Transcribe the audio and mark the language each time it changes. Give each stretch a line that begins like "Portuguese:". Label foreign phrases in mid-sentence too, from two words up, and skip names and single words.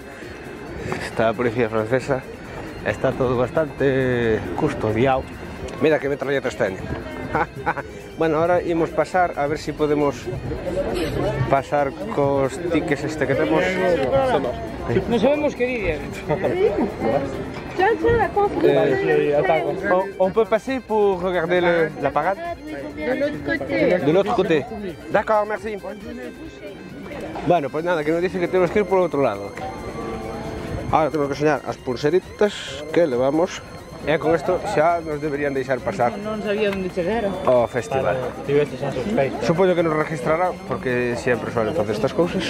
Galician: Está a policía francesa, está todo bastante custodiado. Mira que metralletas teñen. Bueno, ahora imos pasar a ver si podemos pasar cos tickets que temos. Non sabemos que dir.
French: On peut passer pour regarder la parade? De l'autre côté. D'accord, merci.
Spanish: Bueno, pues nada, que nos dice que tenemos que ir por outro lado. Ahora tenemos que enseñar
Galician: as pulseritas que levamos. E con isto xa nos deberían deixar pasar. Non sabía onde chegar. Ao festival. Tiveste xa sospeita. Supoño que nos registrará, porque sempre suelen facer estas cousas.